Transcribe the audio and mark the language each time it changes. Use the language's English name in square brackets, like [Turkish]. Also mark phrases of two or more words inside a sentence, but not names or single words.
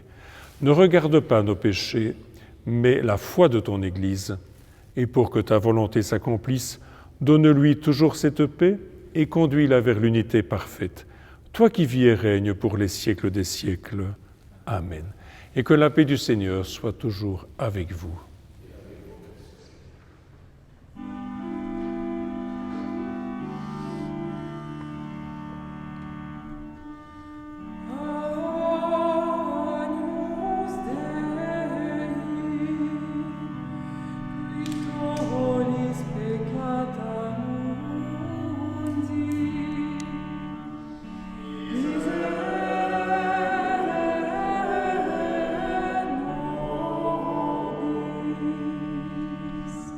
[French] Ne regarde pas nos péchés, mais la foi de ton Église. Et pour que ta volonté s'accomplisse, donne-lui toujours cette paix et conduis-la vers l'unité parfaite. Toi qui vis et règnes pour les siècles des siècles. Amen. Et que la paix du Seigneur soit toujours avec vous. [Latin] Agnus Dei, qui tollis peccata mundi, miserere nobis.